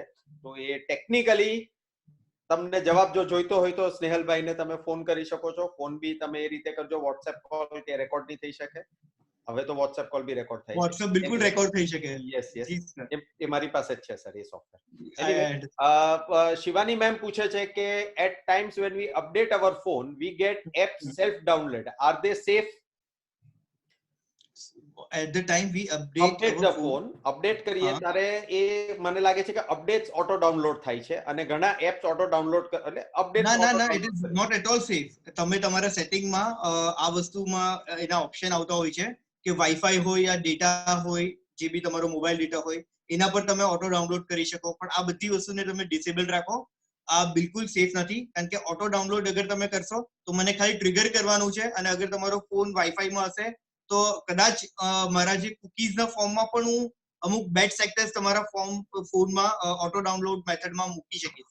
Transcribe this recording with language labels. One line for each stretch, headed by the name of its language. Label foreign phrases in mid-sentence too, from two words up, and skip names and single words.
Gujarati: તો એ ટેકનિકલી તમને જવાબ જો જોઈતો હોય તો સ્નેહલભાઈને તમે ફોન કરી શકો છો. ફોન બી તમે એ રીતે કરજો, વોટ્સએપ કોલ કે રેકોર્ડ નહીં થઈ શકે. હવે તો વોટ્સએપ કોલ બી રેકોર્ડ થાય છે. વોટ્સએપ બિલકુલ રેકોર્ડ થઈ શકે. યસ એ મારી પાસે જ છે સર એ સોફ્ટવેર. શિવાની મેમ પૂછે છે કે
English: at times when we update our phone we get apps self download, are they safe? At the time we update the phone update
Gujarati: કરીએ ત્યારે એ મને લાગે છે કે
English: updates auto download
Gujarati: થાય છે અને ઘણા
English: apps auto download
Gujarati: એટલે અપડેટ ના,
English: it is not at all safe.
Gujarati: તમે તમારા સેટિંગમાં આ વસ્તુમાં એના ઓપ્શન આવતા હોય છે કે વાઈફાઈ હોય યા ડેટા હોય, જે બી તમારો
English: mobile data
Gujarati: હોય, એના પર તમે
English: auto download
Gujarati: કરી શકો. પણ આ બધી વસ્તુને તમે ડિસેબલ રાખો. આ બિલકુલ સેફ નથી, કારણ કે
English: auto download
Gujarati: અગર તમે કરશો તો મને ખાલી ટ્રિગર કરવાનું છે, અને અગર તમારો ફોન વાઈફાઈમાં હશે તો કદાચ મારા જે કુકીઝના ફોર્મમાં પણ હું અમુક
English: bad sectors
Gujarati: તમારા ફોનમાં
English: auto download methodમાં
Gujarati: મૂકી શકીશ.